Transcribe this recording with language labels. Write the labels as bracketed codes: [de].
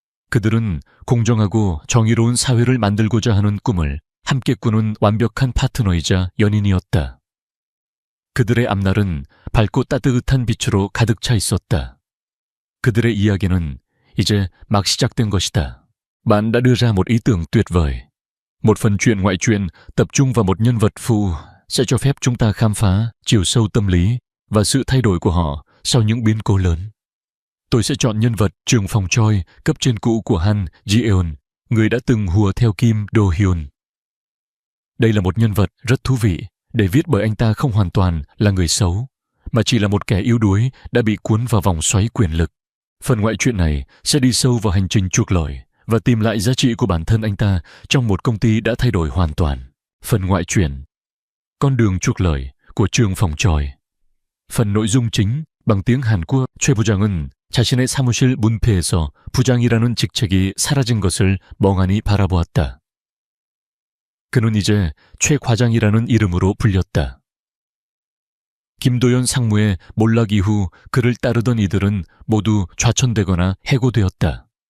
[ko] 그들은 공정하고 정의로운 사회를 만들고자 하는 꿈을 함께 꾸는 완벽한 파트너이자 연인이었다. 그들의 앞날은 밝고 따뜻한 빛으로 가득 차 있었다. 그들의 이야기는 이제 막 시작된 것이다. [vi] Bạn đã đưa ra một ý tưởng tuyệt vời. Một phần truyện ngoại truyện tập trung vào một nhân vật phụ sẽ cho phép chúng ta khám phá chiều sâu tâm lý và sự thay đổi của họ sau những biến cố lớn. Tôi sẽ chọn nhân vật Trường Phòng Choi, cấp trên cũ của Han Ji-eon, người đã từng hùa theo Kim Do-hyun. Đây là một nhân vật rất thú vị, để viết bởi anh ta không hoàn toàn là người xấu, mà chỉ là một kẻ yếu đuối đã bị cuốn vào vòng xoáy quyền lực. Phần ngoại truyện này sẽ đi sâu vào hành trình chuộc lỗi và tìm lại giá trị của bản thân anh ta trong một công ty đã thay đổi hoàn toàn. Phần ngoại truyện Con đường chuộc lỗi của Trường Phòng Choi. phần nội dung chính bằng tiếng 한국. [ko] 최 부장은 자신의 사무실 문패에서 부장이라는 직책이 사라진 것을 멍하니 바라보았다. 그는 이제 최 과장이라는 이름으로 불렸다. 김도연 상무의 몰락 이후 그를 따르던 이들은 모두 좌천되거나 해고되었다.